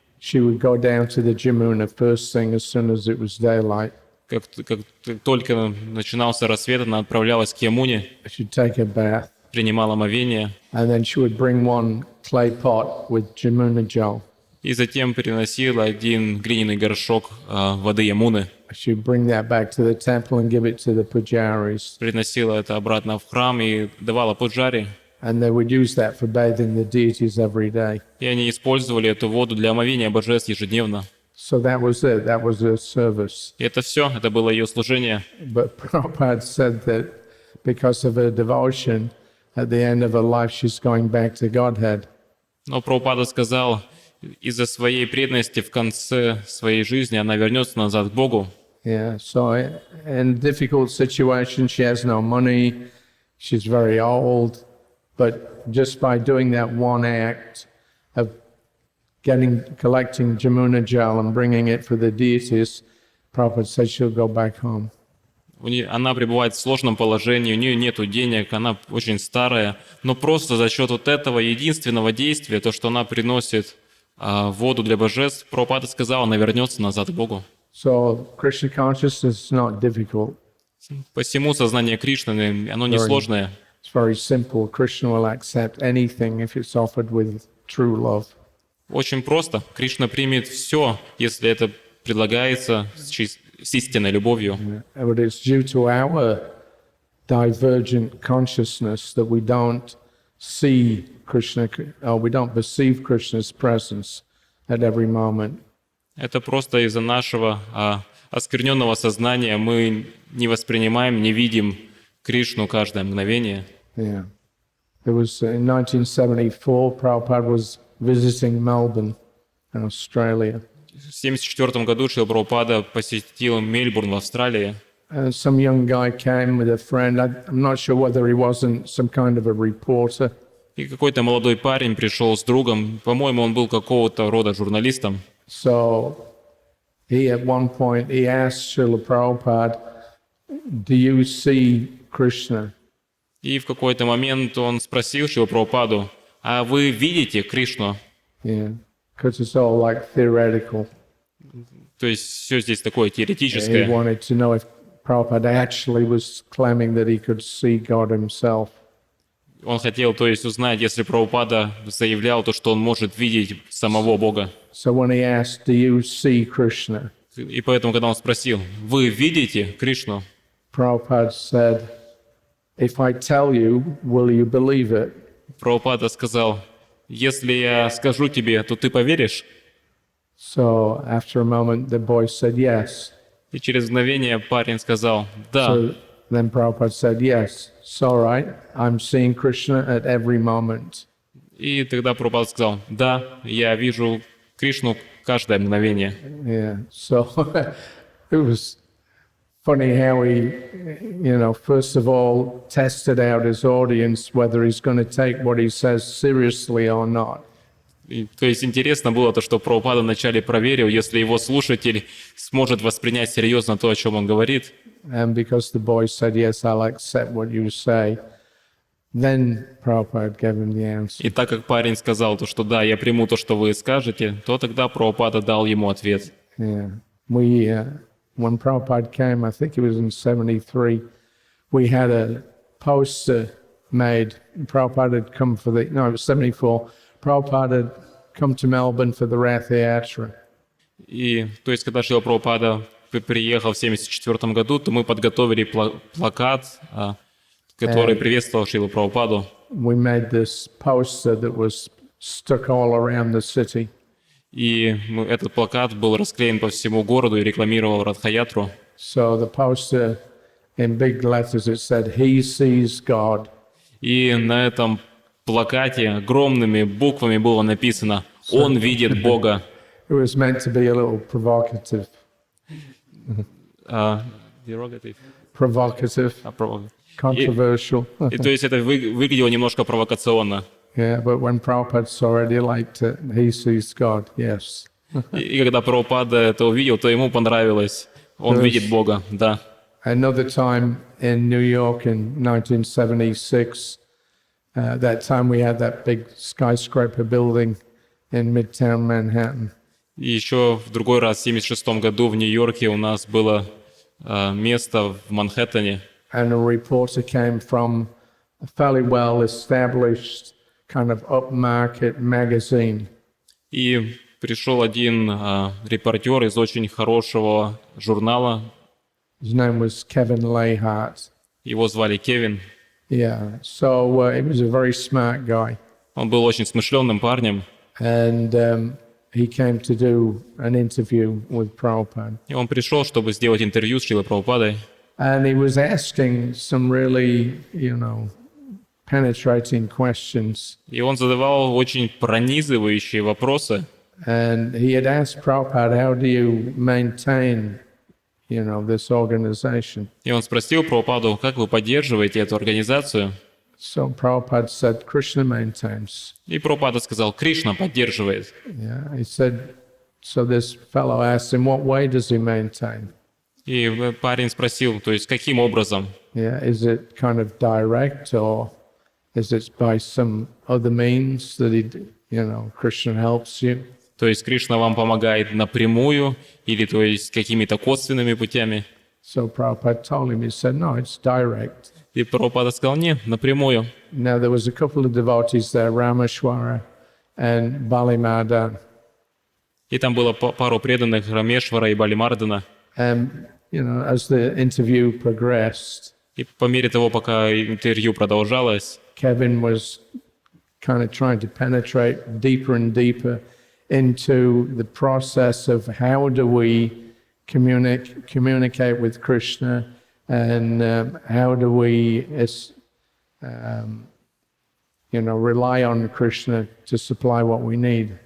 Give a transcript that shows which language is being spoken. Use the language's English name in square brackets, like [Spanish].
[English] she would go down to the Jamuna first thing as soon as it was daylight. [Russian] как только начинался рассвет, она отправлялась к Ямуне, [English] She'd take a bath. [Russian] принимала омовение. [English] And then she would bring one clay pot with Jamuna gel. [Russian] И затем приносила один глиняный горшок воды Ямуны. [English] She'd bring that back to the temple and give it to the pujaris. [Russian] Приносила это обратно в храм и давала пуджари. [English] And they would use that for bathing the deities every day. [Russian] И они использовали эту воду для омовения божеств ежедневно. [English] So that was it. That was her service. [Russian] И это все, это было ее служение. [English] But Prabhupada said that because of her devotion, at the end of her life, she's going back to Godhead. [Russian] Но Прабхупада сказал, из-за своей преданности в конце своей жизни она вернется назад к Богу. [English] Yeah. So in difficult situations, she has no money. She's very old. But just by doing that one act of collecting Jamuna gel and bringing it for the deities, Prabhupada said she'll go back home. [Russian] Она пребывает в сложном положении, у нее нет денег, она очень старая, но просто за счет вот этого единственного действия, то, что она приносит воду для божеств, Прабхупада сказал, она вернется назад к Богу. [English] So Krishna consciousness is not difficult. [Russian] Посему сознание Кришны, оно несложное. [English] It's very simple. Krishna will accept anything if it's offered with true love. [Russian] Очень просто. Кришна примет все, если это предлагается с истинной любовью. [English] But it's due to our divergent consciousness that we don't see Krishna, or we don't perceive Krishna's presence at every moment. [Russian] Это просто из-за нашего оскверненного сознания мы не воспринимаем, не видим Кришну каждое мгновение. [English] Yeah. There was in 1974, Prabhupada was visiting Melbourne in Australia. [Russian] В 1974 году Шрила Прабхупада посетил Мельбурн в Австралии. [English] Some young guy came with a friend. I'm not sure whether he wasn't some kind of a reporter. [Russian] И какой-то молодой парень пришел с другом. По-моему, он был какого-то рода журналистом. [English] So he at one point he asked Srila Prabhupada, "Do you see Krishna?" [Russian] И в какой-то момент он спросил Шрилу Прабхупаду, а вы видите Кришну? [English] Yeah, because it's all like theoretical. [Russian] То есть все здесь такое [English] He [Russian] теоретическое. [English] wanted to know if Prabhupada actually was claiming that he could see God himself. [Russian] Он хотел, то есть, узнать, если Прабхупада заявлял то, что он может видеть самого Бога. [English] So when he asked, "Do you see Krishna?" [Russian] И поэтому, когда он спросил, вы видите Кришну? [English] Prabhupada said, "If I tell you, will you believe it?" [Russian] Прабхупада сказал, если я скажу тебе, то ты поверишь? [English] So after a moment, the boy said yes. [Russian] И через мгновение парень сказал, да. [English] So then Prabhupada said, "Yes, it's all right. I'm seeing Krishna at every moment." [Russian] И тогда Прабхупада сказал, да, я вижу Кришну каждое мгновение. [English] Yeah. So it was funny how he, first of all, tested out his audience whether he's going to take what he says seriously or not. [Russian] То есть интересно было то, что Прабхупада вначале проверил, если его слушатель сможет воспринять серьезно то, о чем он говорит. [English] And because the boy said, "Yes, I'll accept what you say," then Prabhupada gave him the answer. [Russian] И так как парень сказал то, что да, я приму то, что вы скажете, то тогда Прабхупада дал ему ответ. [English] Yeah. When Prabhupada came, I think it was in 73, we had a poster made. Prabhupada had come it was 74. Prabhupada had come to Melbourne for the Rath Yatra. [Russian] И, то есть, когда Шрила Прабхупада приехал в 1974 году, то мы подготовили плакат, который приветствовал Шрилу Прабхупаду. [English] We made this poster that was stuck all around the city. [Russian] И этот плакат был расклеен по всему городу и рекламировал Радхаятру. [English] So the poster in big letters it said, "He sees God." [Russian] И на этом плакате огромными буквами было написано «Он видит Бога». [English] It was meant to be a little provocative. Derogative. Provocative, controversial. [Russian] И то есть это выглядело немножко провокационно. [English] Yeah, but when Prabhupada already liked it, he sees God, yes. [Russian] И когда Прабхупада это увидел, то ему понравилось. Он видит Бога, да. [English] Another time in New York in 1976, that time we had that big skyscraper building in Midtown Manhattan. [Russian] И еще в другой раз, в 1976 году в Нью-Йорке у нас было место в Манхэттене. [English] And a reporter came from a fairly well-established kind of upmarket magazine. [Russian] И пришел один репортер из очень хорошего журнала. [English] His name was Kevin Lahart. [Russian] Его звали Кевин. [English] Yeah, so he was a very smart guy. [Russian] Он был очень смышленным парнем. [English] And he came to do an interview with Prabhupada. [Russian] И он пришел, чтобы сделать интервью с Шрилой Прабхупадой. [English] And he was asking some really, penetrating questions. [Russian] И он задавал очень пронизывающие вопросы. [English] And he had asked Prabhupada, how do you maintain, this organization? [Russian] И он спросил Прабхупаду, как вы поддерживаете эту организацию? [English] So Prabhupada said, Krishna maintains. [Russian] И Прабхупада сказал, Кришна поддерживает. [English] Yeah, he said, so this fellow asked him, what way does he maintain? [Russian] И парень спросил, то есть каким образом? [English] Yeah, is it kind of direct or is it by some other means that Krishna helps you? [Russian] То есть Кришна вам помогает напрямую или то есть какими-то косвенными путями? [English] So Prabhupada told him, he said, no, it's direct. [Russian] И Прабхупада сказал, нет, напрямую. [English] Now there was a couple of devotees there, Rameshwara and Balimadan. [Russian] И там было пару преданных Рамешвара и Балимардана. [English] As the interview progressed, [Russian] и по мере того, пока интервью продолжалось, [English] Kevin was kind of trying to penetrate deeper and deeper into the process of how do we communicate with Krishna and how do we rely on Krishna to supply what we need.